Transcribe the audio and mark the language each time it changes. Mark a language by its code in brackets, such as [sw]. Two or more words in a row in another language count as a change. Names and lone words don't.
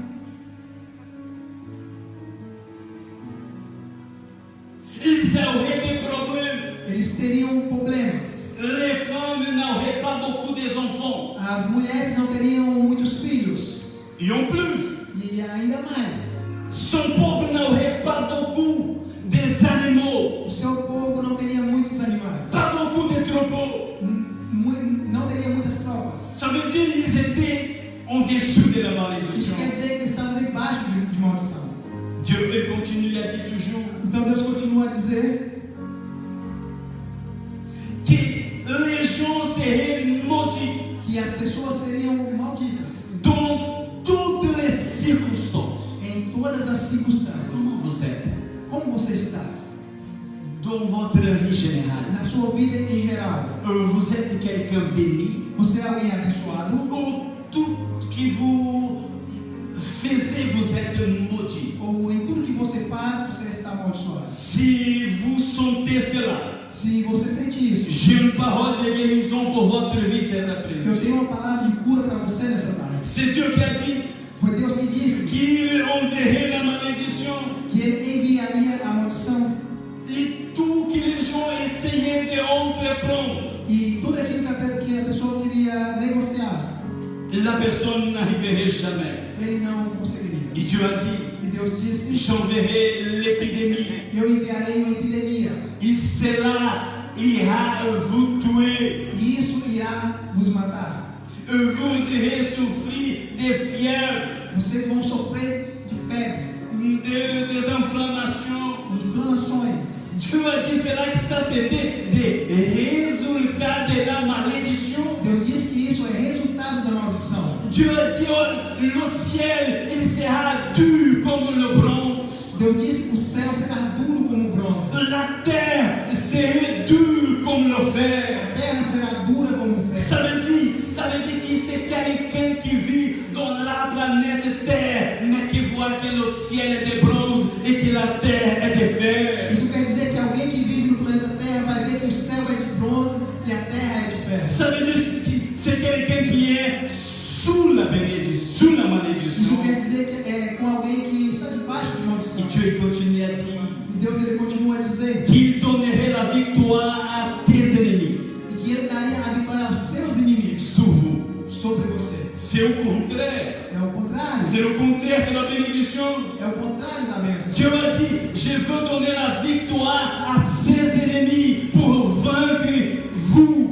[fr] Ils auraient des problèmes. [pt] eles teriam problemas, [fr] Les femmes n'auraient pas beaucoup d'enfants. [pt] as mulheres não teriam muitos filhos, [fr] Et en plus, [pt] e ainda mais, [fr] son peuple n'aurait pas beaucoup des animaux. [pt] o seu povo não teria muitos animais, [fr] Pas beaucoup de troupeaux. [pt] não teria muitas tropas. [fr] Ça veut dire qu'ils étaient en dessous de la [pt] Isso [fr] malédiction. [pt] quer dizer que eles estavam debaixo de maldição. [fr] Dieu il continue à dire toujours [pt] Então Deus continua a dizer [fr] que les gens seraient maudits [pt] que as pessoas seriam malditas [fr] dans toutes les circonstances. [pt] em todas as circunstâncias. [fr] Comment vous êtes [pt] Como você está? [fr] dans votre vie générale? [pt] Na sua vida em geral, [fr] Vous êtes quelqu'un béni [pt] você é alguém abençoado? [fr] ou tout ce que vous faites, vous êtes maudit? [pt] Ou em tudo que você faz, você está amaldiçoado? [fr] Si vous sentez cela, [pt] Se você sente isso, [fr] j'ai une parole de guérison pour votre vie cet [pt] eu [fr] après-midi. [pt] tenho uma palavra de cura para você nessa tarde. [fr] C'est Dieu qui a dit [pt] Foi Deus que disse [fr] qu'il enverrait la malédiction [pt] que Ele enviaria a maldição [fr] et tout que les gens essayaient d'entreprendre. [pt] e tudo aquilo que a pessoa queria negociar, [fr] La personne n'arriverait jamais. [pt] ele não conseguiria. [fr] Et Dieu a dit [pt] E Deus disse: [fr] j'enverrai l'épidémie. [pt] eu enviarei uma epidemia, [fr] Et cela ira vous tuer. [pt] e isso irá vos matar. [fr] Vous irez souffrir de fièvre, [pt] Vocês vão sofrer de febre, [fr] des inflammations. [pt] inflamações. [fr] Dieu a dit cela que ça c'était des résultats de la malédiction. [pt] Deus disse que isso é resultado da maldição. [fr] Dieu a dit oh, le ciel il sera dur comme le bronze. [pt] Deus disse que o céu será duro como bronze, [fr] La terre serait dure comme le fer. [pt] a terra será dura como ferro. [fr] Ça veut dire que c'est quelqu'un qui vit dans la planète Terre, mais qui voit que le ciel est de bronze et que la terre est de fer. [pt] Isso quer dizer que alguém que vive no planeta Terra vai ver que o céu é de bronze e a terra é de ferro. [fr] Ça veut dire que c'est quelqu'un qui est sous la bénédiction, sous la malédiction. [pt] Isso quer dizer que é com alguém que está debaixo de [fr] Et [pt] maldição. [fr] Dieu continue à dire [pt] E Deus ele continua a dizer [fr] qu'il donnerait la victoire à tes ennemis [pt] e que ele daria a vitória aos seus inimigos [fr] sur vous. [pt] sobre você. [fr] C'est au contraire. [pt] É o contrário. [fr] C'est le contraire de la bénédiction. [pt] É o contrário da bênção. [fr] Dieu a dit, je veux donner la victoire à ses ennemis pour vaincre vous.